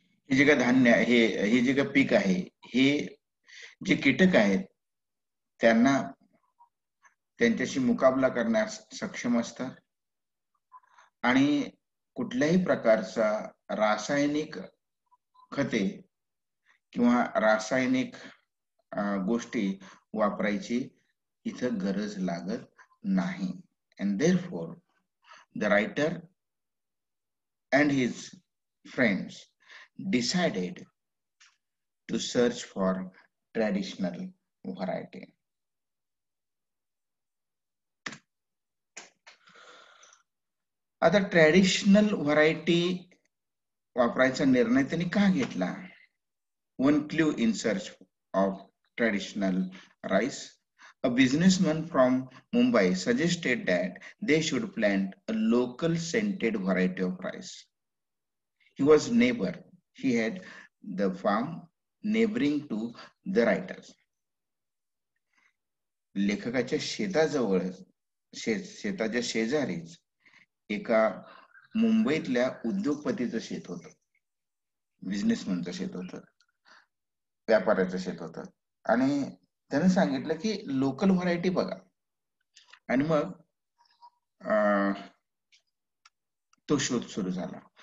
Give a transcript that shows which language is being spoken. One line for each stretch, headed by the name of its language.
Marathi: हे जे काय धान्य हे जे काय पीक आहे हे जे कीटक आहेत त्यांना त्यांच्याशी मुकाबला करण्यास सक्षम असतात आणि कुठल्याही प्रकारचा रासायनिक खते किंवा रासायनिक गोष्टी वापरायची इथं गरज लागत नाही.
English: And therefore the writer and his friends decided to search for traditional variety.
Marathi: आता ट्रॅडिशनल व्हरायटी वापरायचा निर्णय त्यांनी का घेतला?
English: One clue in search of traditional rice. A businessman from Mumbai suggested that they should plant a local scented variety of rice. He was neighbor. He had the farm neighboring to the writers.
Marathi: लेखकाच्या शेताजवळ शेताच्या शेजारीच एका मुंबईतल्या उद्योगपतीचं शेत होतं, बिझनेसमॅनचं शेत होतं, व्यापाऱ्याचं शेत होतं आणि त्याने सांगितलं की लोकल व्हरायटी बघा आणि मग तो शोध सुरू झाला.